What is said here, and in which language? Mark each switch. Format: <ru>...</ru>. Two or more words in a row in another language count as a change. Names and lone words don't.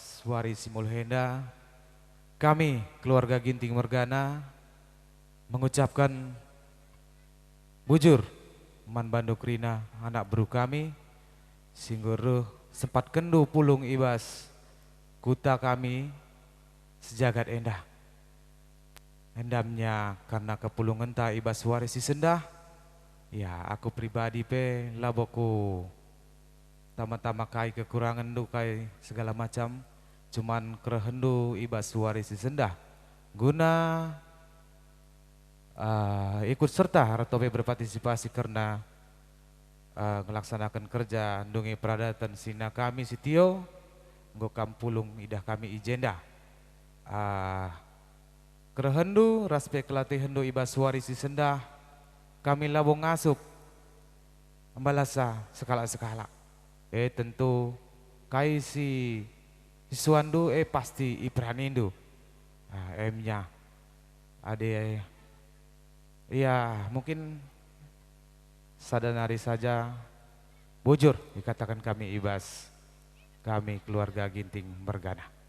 <btx>Wari Simulhenda, kami keluarga Ginting Mergana mengucapkan bujur man banduk rina anak beru kami singguruh sempat kendu pulung ibas kuta kami sejagat endah. Endamnya karena kepulungan ta ibas warisi sendah. Ya aku pribadi pe laboku tama-tama kai kekurangan du kai</btx> <id>segala macam,</id> <btx>cuman kerehendu ibas warisi sendah guna</btx> <id>ikut serta atau berpartisipasi karena melaksanakan kerja</id> <btx>ndungi peradatan sina kami sitio nggo kampulung idah kami ijenda kerehendu raspe kelati hendu ibas warisi sendah kami labong ngasup ambalasa sekala-sekala tentu kai si siswandu pasti ipranindu emnya ade ya mungkin sadanari saja bujur dikatakan kami ibas kami keluarga Ginting Mergana.</btx>